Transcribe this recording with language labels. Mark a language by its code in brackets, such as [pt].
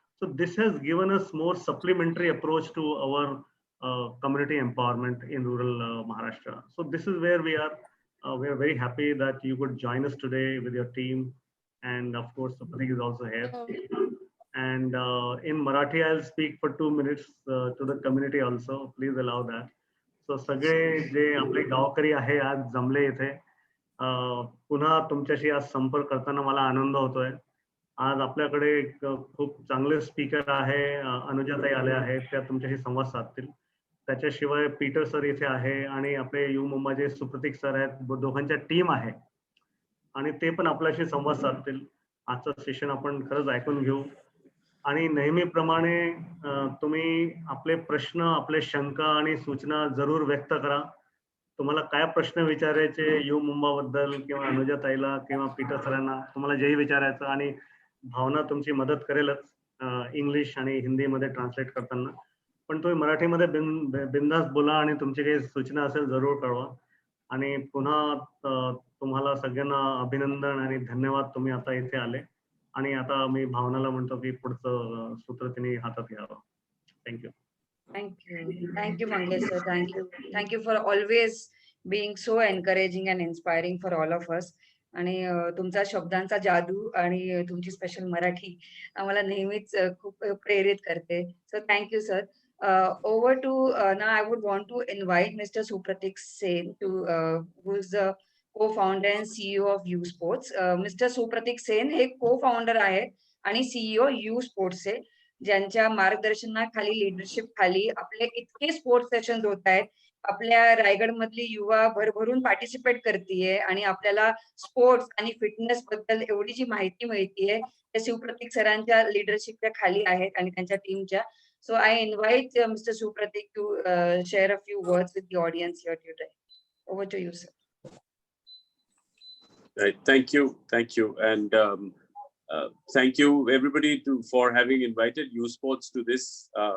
[en] So this has given us more supplementary approach to our community empowerment in rural Maharashtra. So this is where we are. We are very happy that you could join us today with your team, and of course, Pratik is also here. And in Marathi, I'll speak for 2 minutes to the community also. Please allow that. [mr] So सगळे जे आपले गावकरी आहे आज जमले इथे, पुन्हा तुमच्याशी आज संपर्क करताना मला आनंद होतोय. आज आपल्याकडे एक खूप चांगले स्पीकर आहे, अनुजाताई आल्या आहेत, त्या तुमच्याशी संवाद साधतील. त्याच्याशिवाय पीटर सर इथे आहे आणि आपले यू मुंबाचे सुप्रतीक सर आहेत, दोघांच्या टीम आहे आणि ते पण आपल्याशी संवाद साधतील. आजचं सेशन आपण खरंच ऐकून घेऊ आणि नेहमीप्रमाणे तुम्ही आपले प्रश्न, आपले शंका आणि सूचना जरूर व्यक्त करा. तुम्हाला काय प्रश्न विचारायचे यू मुंबाबद्दल किंवा अनुजाताईला किंवा पीटर सरांना, तुम्हाला जेही विचारायचं, आणि भावना तुमची मदत करेलच इंग्लिश आणि हिंदीमध्ये ट्रान्सलेट करताना. पण तुम्ही मराठीमध्ये बिंदास बोला आणि तुमची काही सूचना असेल जरूर कळवा. आणि पुन्हा तुम्हाला सगळ्यांना अभिनंदन आणि धन्यवाद, तुम्ही आता इथे आले. आणि आता मी भावनाला म्हणतो की पुढचं सूत्र तिने हातात घ्यावं. [en] Thank you. Thank you, Mangesh sir. Thank you for always being so encouraging and inspiring for all of us. [mr] आणि तुमचा शब्दांचा जादू आणि तुमची स्पेशल मराठी आम्हाला नेहमीच खूप प्रेरित करते. [en] So thank you, sir. Over to now I would want to invite Mr. Supratik Sen who is the co-founder and CEO of U Sports. Mr. Supratik Sen [mr] हे co-founder आहेत आणि CEO U Sports चे. ज्यांच्या मार्गदर्शनाखाली, leadership खाली आपले इतके sports sessions होत आहेत. आपल्या रायगडमधली युवा भरभरून पार्टिसिपेट करतीये आणि आपल्याला स्पोर्ट्स आणि फिटनेस बद्दल एवढी जी माहिती मिळतीये, त्या शिवप्रतीक सरांच्या लीडरशिपच्या खाली आहेत आणि त्यांच्या टीमच्या. [en] So I invite Mr. Supratik to share a few words with the audience here today. Over to you, sir. Right. Thank you. And thank you everybody for having invited U Sports to this.